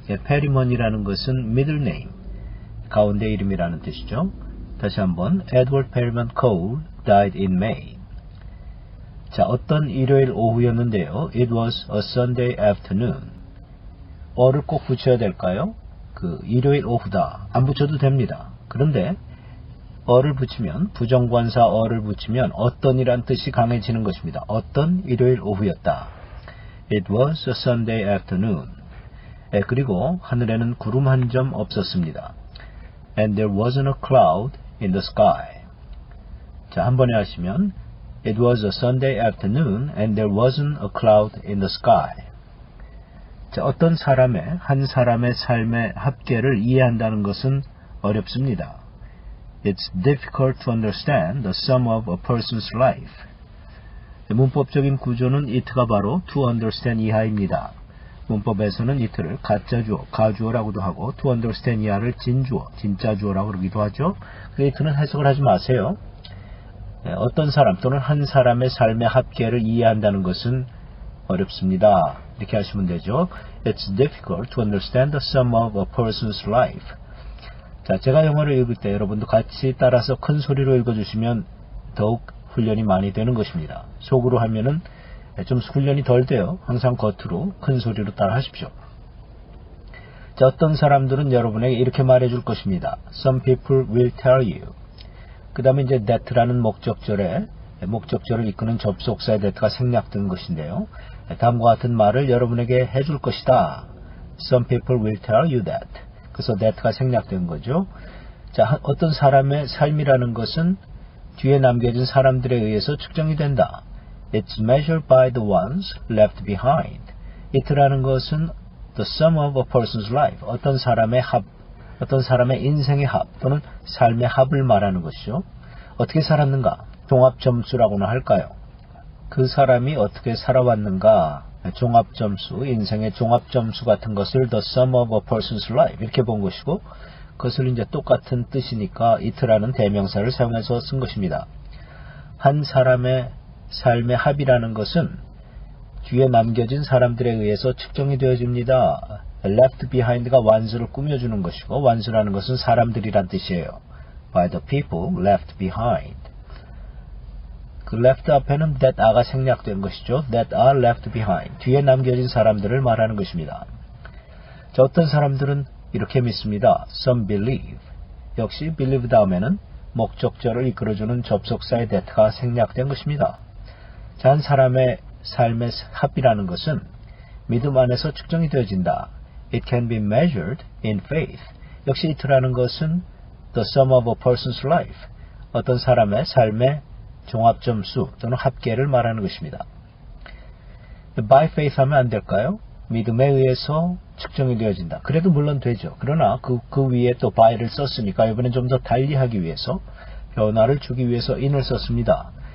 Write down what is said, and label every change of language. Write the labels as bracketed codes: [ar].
[ko] Perryman이라는 것은 middle name, 가운데 이름이라는 뜻이죠. 다시 한번 [en] Edward Perryman Cole died in May. [ko] 자, 어떤 일요일 오후였는데요. [en] It was a Sunday afternoon. [ko] 어를 꼭 붙여야 될까요? 그 일요일 오후다. 안 붙여도 됩니다. 그런데 어를 붙이면 부정관사 어를 붙이면 어떤이란 뜻이 강해지는 것입니다. 어떤 일요일 오후였다. [en] It was a Sunday afternoon. [ko] 그리고 하늘에는 구름 한 점 없었습니다. [en] And there wasn't a cloud in the sky. [ko] 자, 한 번에 하시면 [en] It was a Sunday afternoon and there wasn't a cloud in the sky. [ko] 자, 어떤 사람의 한 사람의 삶의 합계를 이해한다는 것은 어렵습니다. [en] It's difficult to understand the sum of a person's life. [ko] 문법적인 구조는 it가 바로 to understand 이하입니다. 문법에서는 it를 가짜주어, 가주어라고도 하고 to understand 이하를 진주어, 진짜주어라고 그러기도 하죠. it는 해석을 하지 마세요. 어떤 사람 또는 한 사람의 삶의 합계를 이해한다는 것은 어렵습니다. 이렇게 하시면 되죠. [en] It's difficult to understand the sum of a person's life. [ko] 자, 제가 영어를 읽을 때 여러분도 같이 따라서 큰 소리로 읽어주시면 더욱 훈련이 많이 되는 것입니다. 속으로 하면은 좀 훈련이 덜 돼요. 항상 겉으로 큰 소리로 따라 하십시오. 자, 어떤 사람들은 여러분에게 이렇게 말해줄 것입니다. [en] Some people will tell you. [ko] 그 다음에 이제 that라는 목적절을 이끄는 접속사의 that가 생략된 것인데요. 다음과 같은 말을 여러분에게 해줄 것이다. [en] Some people will tell you that. [ko] 그래서 that가 생략된 거죠. 자, 어떤 사람의 삶이라는 것은 뒤에 남겨진 사람들에 의해서 측정이 된다. [en] It's measured by the ones left behind. it라는 것은 the sum of a person's life. [ko] 어떤 사람의 인생의 합 또는 삶의 합을 말하는 것이죠. 어떻게 살았는가? 종합점수라고나 할까요? 그 사람이 어떻게 살아왔는가? 종합점수, 인생의 종합점수 같은 것을 [en] the sum of a person's life [ko] 이렇게 본 것이고 그것을 이제 똑같은 뜻이니까 it라는 대명사를 사용해서 쓴 것입니다. 한 사람의 삶의 합이라는 것은 뒤에 남겨진 사람들에 의해서 측정이 되어집니다. left behind가 완수를 꾸며주는 것이고 완수라는 것은 사람들이란 뜻이에요. [en] by the people left behind. [ko] 그 left 앞에는 [en] that are [ko] 가 생략된 것이죠. [en] that are left behind. [ko] 뒤에 남겨진 사람들을 말하는 것입니다. 자, 어떤 사람들은 이렇게 믿습니다. [en] Some believe. [ko] 역시 believe 다음에는 목적절을 이끌어주는 접속사의 that가 생략된 것입니다. 자, 한 사람의 삶의 합이라는 것은 믿음 안에서 측정이 되어진다. [en] It can be measured in faith. 역시 it라는 것은 the sum of a person's life. [ko] 어떤 사람의 삶의 종합점수 또는 합계를 말하는 것입니다. [en] By faith [ko] 하면 안 될까요? 믿음에 의해서 측정이 되어진다. 그래도 물론 되죠. 그러나 그 위에 또 by를 썼으니까 이번엔 좀 더 달리하기 위해서 변화를 주기 위해서 in을 썼습니다.